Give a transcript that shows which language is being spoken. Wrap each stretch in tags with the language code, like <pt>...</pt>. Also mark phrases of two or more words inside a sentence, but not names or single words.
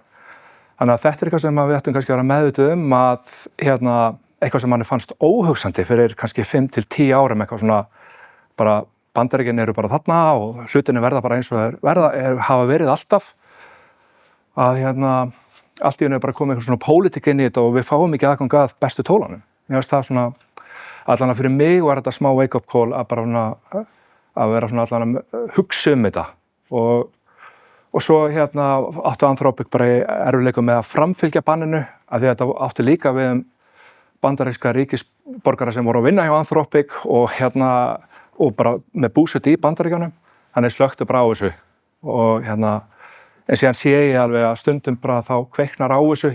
<is>Þannig að þetta eitthvað sem við ættum kannski að vera meðvituð að eitthvað sem manni fannst óhugsandi fyrir kannski 5 til 10 árum, eitthvað svona bara Bandaríkin eru bara þarna og hlutinu verða bara eins og hafa verið alltaf. Að allt í einu bara komið eitthvað svona pólitík inn í þetta og við fáum ekki aðgang að bestu tólunum. Ég veist það svona, allan að fyrir mig var þetta smá</is> <en>wake up call</en> <is>að bara að vera svona allan að hugsa þetta. Og svo áttu Anthropic bara erfiðleikum með að framfylgja banninu, af því að þetta átti líka við bandaríska ríkisborgara sem voru að vinna hjá Anthropic og bara með búsetu í Bandaríkjunum, þannig slökktu bara á þessu og en síðan sé ég alveg að stundum bara þá kveiknar á þessu.</is>